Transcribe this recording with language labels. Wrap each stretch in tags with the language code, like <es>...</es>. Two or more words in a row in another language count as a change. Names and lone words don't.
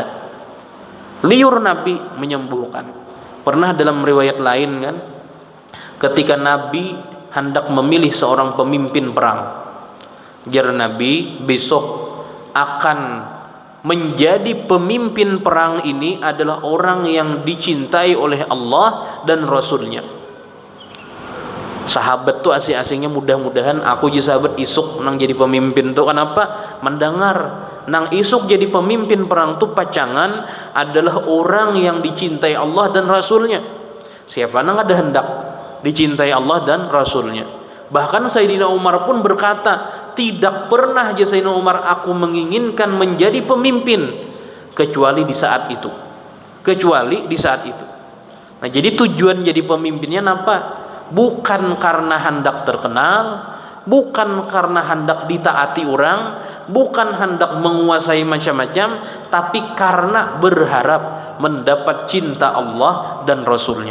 <id>Liur Nabi menyembuhkan. Pernah dalam riwayat lain kan, ketika Nabi hendak memilih seorang pemimpin perang, jar Nabi, besok akan menjadi pemimpin perang ini adalah orang yang dicintai oleh Allah dan Rasulnya.</id> <bjn>Sahabat tuh asing-asingnya mudah-mudahan aku jadi sahabat isuk nang jadi pemimpin tuh.</bjn> <id>Kenapa?</id> <bjn>Mendengar nang isuk jadi pemimpin perang tuh pacangan adalah orang yang dicintai Allah dan Rasulnya. Siapa nang ada hendak dicintai Allah dan Rasulnya.</bjn> <id>Bahkan Sayyidina Umar pun berkata, tidak pernah aja Sayyidina Umar aku menginginkan menjadi pemimpin kecuali di saat itu. Nah jadi tujuan jadi pemimpinnya apa? Bukan karena hendak terkenal, bukan karena hendak ditaati orang, bukan hendak menguasai macam-macam, tapi karena berharap mendapat cinta Allah dan Rasulnya.</id>